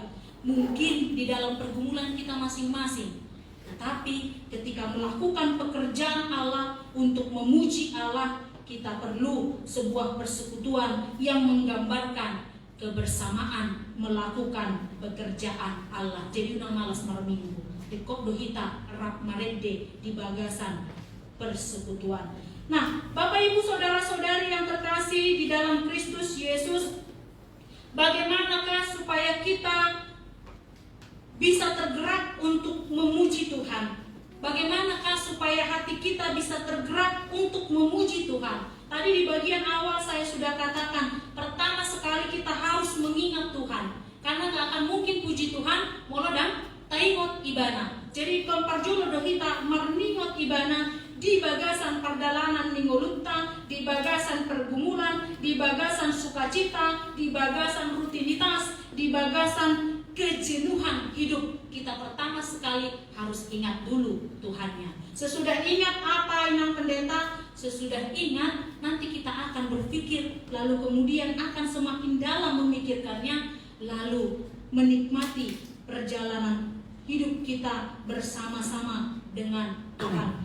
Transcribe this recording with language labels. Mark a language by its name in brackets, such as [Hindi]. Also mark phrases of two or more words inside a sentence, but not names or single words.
[Indonesian] Mungkin di dalam pergumulan kita masing-masing, tetapi ketika melakukan pekerjaan Allah untuk memuji Allah, kita perlu sebuah persekutuan yang menggambarkan kebersamaan melakukan pekerjaan Allah. Jadi udah malas [Batak Toba] marminggu di kok dohita rap marede di bagasan persekutuan. [Indonesian] Nah, Bapak Ibu saudara-saudari yang terkasih di dalam Kristus Yesus, bagaimanakah supaya kita bisa tergerak untuk memuji Tuhan? Bagaimanakah supaya hati kita bisa tergerak untuk memuji Tuhan? Tadi di bagian awal saya sudah katakan, pertama sekali kita harus mengingat Tuhan. Karena gak akan mungkin puji Tuhan [Batak Toba] molodang taingot ibana. Jadi komparjulo dohita marningot ibana di bagasan perdalanan ningolutta, di bagasan pergumulan, di bagasan sukacita, di bagasan rutinitas, di bagasan [Indonesian] kejenuhan hidup. Kita pertama sekali harus ingat dulu Tuhannya. Sesudah ingat apa yang pendeta, sesudah ingat nanti kita akan berpikir, lalu kemudian akan semakin dalam memikirkannya, lalu menikmati perjalanan hidup kita bersama-sama dengan Tuhan.